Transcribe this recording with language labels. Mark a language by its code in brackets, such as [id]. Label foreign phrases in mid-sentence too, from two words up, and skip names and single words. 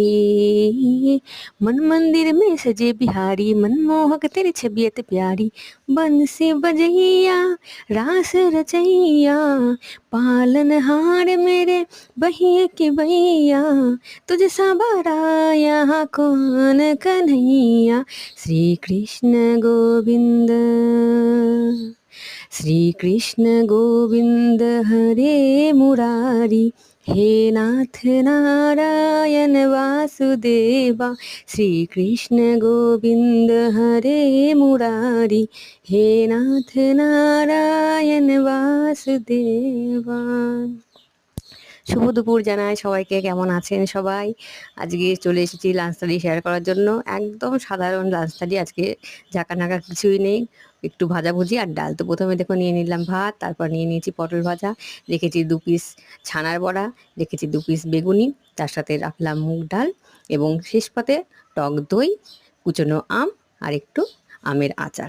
[hi] मन मंदिर में सजे बिहारी, मनमोहक तेरी छबियत प्यारी। बंसी बजैया रास रचैया, पालनहार मेरे बहिए के भैया। तुझ सा बड़ा यहाँ कौन कन्हैया। श्री कृष्ण गोविंद, श्री कृष्ण गोविंद हरे मुरारी। हे नाथ नारायण वासुदेवा, श्री कृष्ण गोविंद हरे मुरारी। हे नाथ नारायण वासुदेवा। [bn] শুভ দুপুর জানাই সবাইকে, কেমন আছেন সবাই? আজকে চলে এসেছি লাঞ্চ থালি শেয়ার করার জন্য। একদম সাধারণ লাঞ্চ থালি, আজকে ঝাঁকানাকা কিছুই নেই, একটু ভাজাভুজি আর ডাল। তো প্রথমে দেখো নিয়ে নিলাম ভাত, তারপর নিয়ে নিয়েছি পটল ভাজা, রেখেছি 2 পিস ছানার বড়া, রেখেছি 2 পিস বেগুনি, তার সাথে রাখলাম মুগ ডাল এবং শেষ পাতে টক দই, কুচনো আম আর একটু আমের আচার।